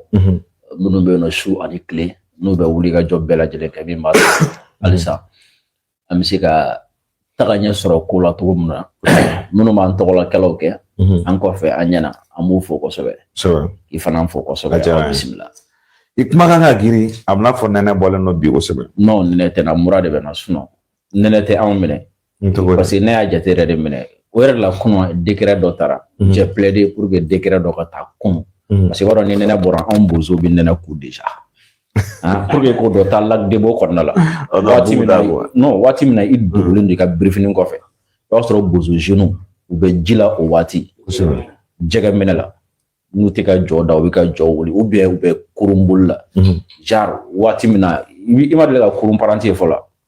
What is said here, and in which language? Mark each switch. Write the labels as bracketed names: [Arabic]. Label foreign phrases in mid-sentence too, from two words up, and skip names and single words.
[Bambara] Minnu bɛ yen nɔ su ani tile n'u bɛ wuli ka jɔ bɛɛ lajɛlen kɛ min b'a dɔn halisa an bɛ se ka taga ɲɛ sɔrɔ ko la cogo min na minnu b'an tɔgɔlakɛlaw kɛ an kɔfɛ an ɲɛna an b'u fo kosɛbɛ. I fana fo kosɛbɛ. Bisimila. I kumakan ka girin a bɛna fɔ nɛnɛ bɔlen don bi kosɛbɛ. Non nɛnɛ tɛ na mura de bɛ na sunɔ nɛnɛ tɛ anw minɛ [French] parce que [Bambara] ne y'a jate yɛrɛ de minɛ o yɛrɛ la kunun décret dɔ taara [French] j'ai plaidé pour que décret [Bambara] dɔ ka taa kunun. [French] Parce que [Bambara] b'a dɔn ni nɛnɛ bɔra anw bozo bɛ nɛnɛ ku déjà [French] pour que [Bambara] ko dɔ taa lac de Beau kɔnɔna la waati min na i dogolen don i ka birifinin kɔfɛ i b'a sɔrɔ bozo jeunes u bɛ ji la o waati jɛgɛ minɛ la n'u tɛ ka jɔ da u bɛ ka jɔ wuli [French] ou bien [Bambara] u bɛ kurun boli la genre waati min na i ma deli ka kurun paranti ye fɔlɔ